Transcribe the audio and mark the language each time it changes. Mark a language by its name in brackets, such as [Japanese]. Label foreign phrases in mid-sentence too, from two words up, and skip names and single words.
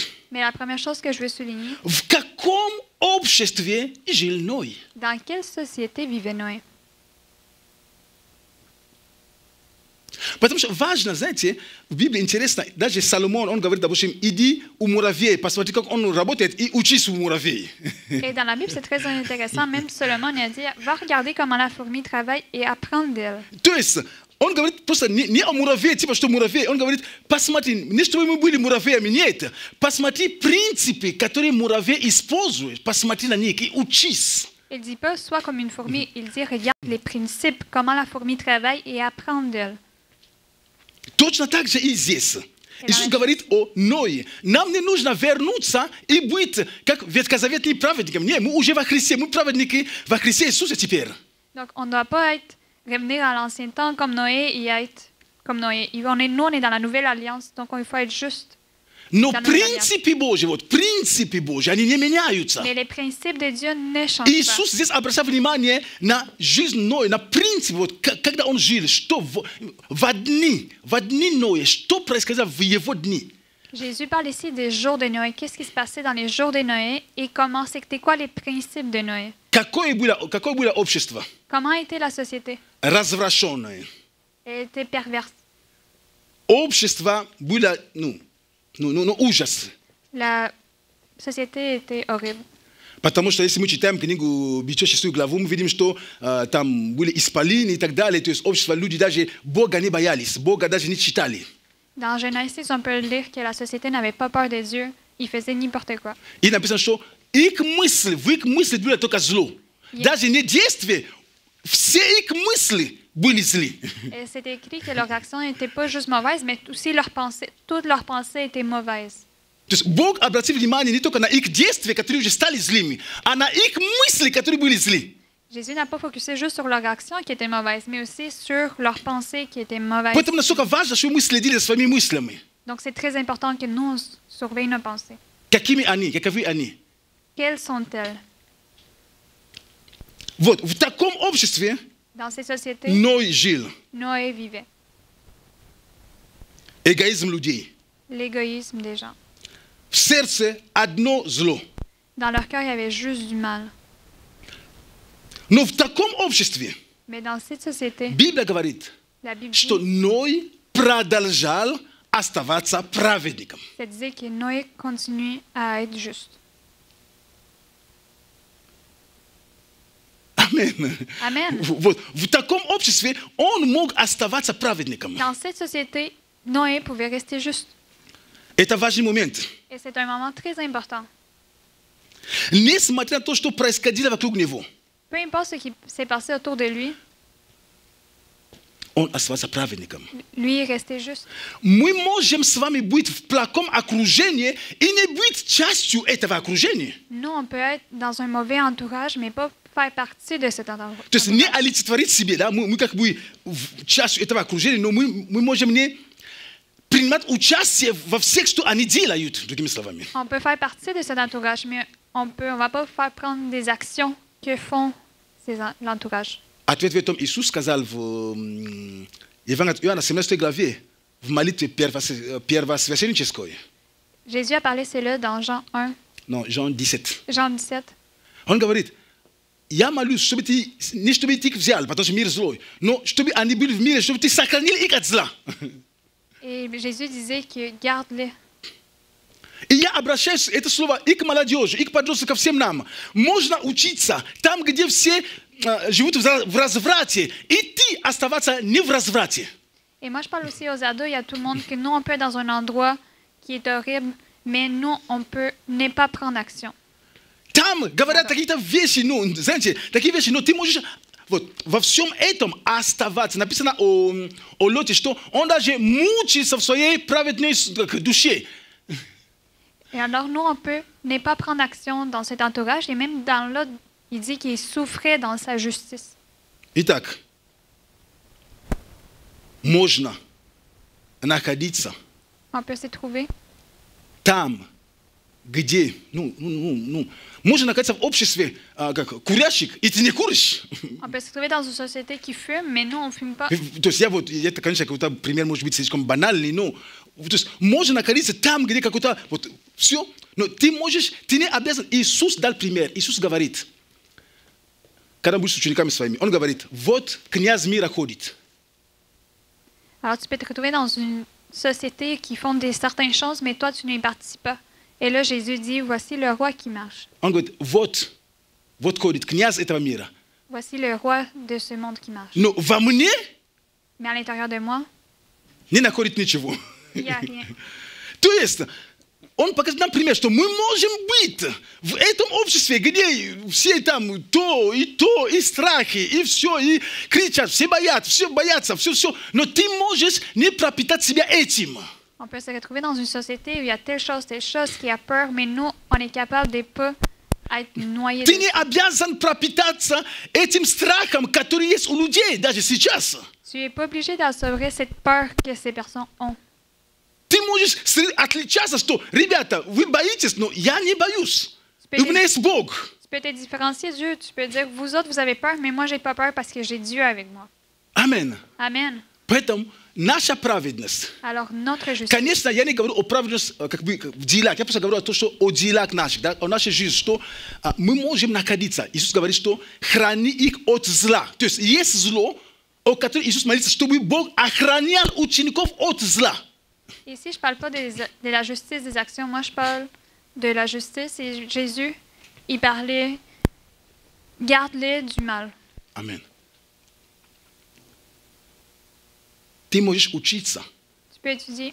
[French] Mais la première chose que je veux souligner, [Russian] В каком обществе жил Ной? [French] dans quelle société vivait Noé? [Russian] Потому что важно, знаете, в Библии интересно, даже Соломон, он говорит, допустим, иди у муравей, посмотри, как он работает, и учись у муравей. [French] Et dans la Bible, c'est très intéressant. Même Solomon a dit, va regarder comment la fourmi travaille et apprendre d'elle. [Russian] То есть, он говорит просто не о муравее, типа, что муравей, он говорит, посмотри, не чтобы мы были муравьями, нет, посмотри принципы, которые муравей использует, посмотри на них и учись. [French] Il dit pas, sois comme une fourmi. Il dit, regarde les principes, comment la fourmi travaille et apprendre d'elle. [Russian] Точно так же и здесь. Иисус говорит о Ное. Нам не нужно вернуться и быть как ветхозаветные праведниками. Нет, мы уже во Христе, мы праведники во Христе Иисуса теперь. [French] Donc, on ne doit pas revenir à l'ancien temps comme Noé et être comme Noé. Nous, on est dans la nouvelle alliance, donc il faut être juste. [Russian] Но принципы Божьи, вот принципы Божьи, они не меняются. [French] Mais les principes de Dieu ne changent pas. [Russian] Иисус здесь обращает внимание на жизнь Ноя, на принципы, вот когда он жил, что в дни Ноя, что происходило в его дни. [French] Jésus parle ici des jours de Noé. Qu'est-ce qui se passait dans les jours de Noé et comment c'était quoi les principes de Noé? [Russian] Какое было общество? [French] Comment était la société? [Russian] Развращенное. [French] Elle était perverse. [Russian] Общество было, ужас. [French] La société était horrible. [Russian] Потому что если мы читаем книгу «Бичо шестую главу», мы видим, что там были исполины и так далее, то есть общество, люди даже Бога не боялись, Бога даже не читали. [French] Dans Genèse 6, on peut lire que la société n'avait pas peur de Dieu. Ils faisaient n'importe quoi. [Russian] И написано, что их мысли, в их мысли было только зло. Даже не действия, все их мысли были злы. [French] Et c'est écrit que leurs actions n'étaient pas juste mauvaises, mais aussi leurs pensées. Toutes leurs pensées étaient mauvaises. [Russian] То есть Бог обратил внимание не только на их действия, которые уже стали злыми, а на их мысли, которые были злы. [French] Jésus n'a pas focusé juste sur leurs actions qui étaient mauvaises, mais aussi sur leurs pensées qui étaient mauvaises. [Russian] Поэтому насколько важно, чтобы мы следили за своими мыслями. [French] Donc c'est très important que nous surveillions nos pensées. [Russian] Какими они, каковы они. [French] Quelles sont-elles? [Russian] Вот, в таком обществе [French] Dans ces sociétés, [Russian] Ной жил. [French] Noé vivait. [Russian] Эгоизм людей. [French] L'égoïsme des gens. [Russian] В сердце одно зло. [French] Dans leur cœur, il y avait juste du mal. [Russian] Но в таком обществе [French] Mais dans cette société, [Russian] Библия говорит, [French] la Bible [Russian] что Ной продолжал оставаться праведником. [French] ça disait que Noé continue à être juste. [Russian] Амен. [French] Amen. [Russian] Вот, в таком обществе он мог оставаться праведником. [French] Dans cette société, Noé pouvait rester juste. [Russian] Это важный момент. [French] Et c'est un moment très important. [Russian] Несмотря на то, что происходило вокруг него, [French] Peu importe ce qui s'est passé autour de lui, [Russian] он оставался праведником. [French] lui est resté juste. [Russian] Мы можем с вами быть в плохом окружении и не быть частью этого окружения. [French] Nous, on peut être dans un mauvais entourage, mais pas faire partie de cet entourage. [Russian] То есть не олицетворить себе, да, мы как бы частью этого окружения, но мы можем не принимать участие во всех, что они делают, другими словами. [French] On peut faire partie de cet entourage, mais on va pas faire prendre des actions que font l'entourage. [Russian] Ответ в этом Иисус сказал в Евангелии от Иоанна, 17 главе, в молитве первосвященнической. [French] Jésus a parlé cela dans Jean 1, Non, Jean 17. Jean 17. [Russian] Он говорит, я молюсь, чтобы ты, не чтобы ты их взял, потому что мир злой, но чтобы они были в мире, чтобы ты сохранил их от зла. [French] Et Jésus disait que garde-les. [Russian] И я обращаюсь, это слово и к молодежи, и к подросткам, ко всем нам. Можно учиться там, где все живут в разврате, и ты оставаться не в разврате. [French] Et moi, je parle aussi aux ados et à tout le monde que nous, on peut être dans un endroit qui est horrible, mais nous, on peut ne pas prendre action. [Russian] Там говорят какие-то вещи, ну, знаете, такие вещи, но ты можешь вот, во всем этом оставаться. Написано о Лоте, что он даже мучится в своей праведной душе. [French] Et alors, nous, on peut ne pas prendre action dans cet entourage, et même dans l'autre, il dit qu'il souffrait dans sa justice. [Russian] Итак, можно находиться [French] On peut s'y trouver [Russian] там, где, можно находиться в обществе как курящих, и ты не куришь. [French] On peut se trouver dans une société qui fume, mais nous, on ne fume pas. [Russian] То есть это, конечно, какой-то пример может быть слишком банальный, но то есть можно находиться там, где какой-то, вот, все, но ты не обязан. Иисус дал пример, Иисус говорит, когда будешь с учениками своими, он говорит, вот князь мира ходит. [French] Alors, tu peux te retrouver dans une société qui font certaines choses, mais toi, tu n'y participes pas. Et là, Jésus dit, voici le roi qui marche. [Russian] Он говорит, вот ходит князь этого мира. [French] Voici le roi de ce monde qui marche. [Russian] Но во мне [French] Mais à l'intérieur de moi, [Russian] не находит ничего. [French] il n'y a rien. [Russian] То есть, он показывает нам пример, что мы можем быть в этом обществе, где все там то, и страхи, и все, и кричат, все боятся, все. Но ты можешь не пропитать себя этим. [French] On peut se retrouver dans une société où il y a telle chose qui a peur, mais nous, on est capable de ne pas être noyés. [Russian] Ты не обязан пропитаться этим страхом, который есть у людей, даже сейчас. [French] Tu n'es pas obligé d'assurer cette peur que ces personnes ont. [Russian] Ты можешь отличаться, что, ребята, вы боитесь, но я не боюсь. У меня есть Бог. [French] Tu peux te différencier de Dieu. Tu peux dire, vous autres, vous avez peur, mais moi, j'ai pas peur parce que j'ai Dieu avec moi. [Russian] Амен. [French] Amen. [Russian] Поэтому наша праведность. [French] Alors, notre justice. [Russian] Конечно, я не говорю о праведности как бы в делах. Я просто говорю о делах наших, да, о нашей жизни, что мы можем находиться. Иисус говорит, что храни их от зла. То есть есть зло, о котором Иисус молится, чтобы Бог охранял учеников от зла. [French] Ici, je ne parle pas de la justice des actions. Moi, je parle de la justice et Jésus, il parlait, garde-les du mal. [Russian] Amen. Ты можешь учиться. [French] Tu peux étudier.